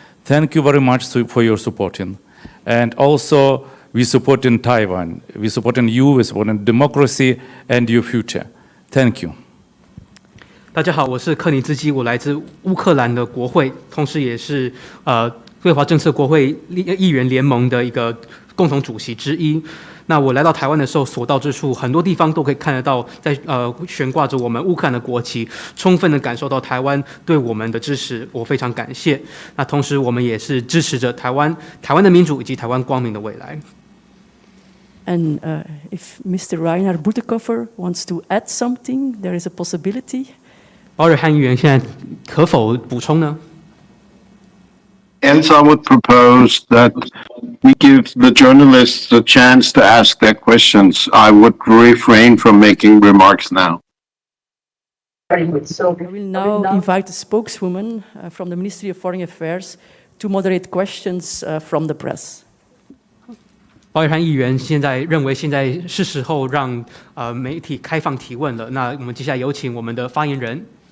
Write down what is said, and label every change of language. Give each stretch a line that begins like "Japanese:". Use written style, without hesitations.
English: Thank you very much for your supporting. And also, we support in Taiwan. We support in you, we support in democracy and your future. Thank you.
Chinese: 大家好，我是克尼兹基，我来自乌克兰的国会，同时也是对华政策国会议员联盟的一个共同主席之一。那我来到台湾的时候，所到之处，很多地方都可以看得到，在悬挂着我们乌克兰的国旗，充分的感受到台湾对我们的支持，我非常感谢。那同时，我们也是支持着台湾的民主以及台湾光明的未来。
English: And if Mr. Rainer Boetekoffer wants to add something, there is a possibility.
Chinese: 保尔汉议员现在可否补充呢？
English: Else, I would propose that we give the journalists a chance to ask their questions. I would refrain from making remarks now. So I will now invite the spokeswoman from the Ministry of Foreign Affairs to moderate questions from the press.
Chinese: 保尔汉议员现在认为现在是时候让媒体开放提问了。那我们接下来有请我们的发言人。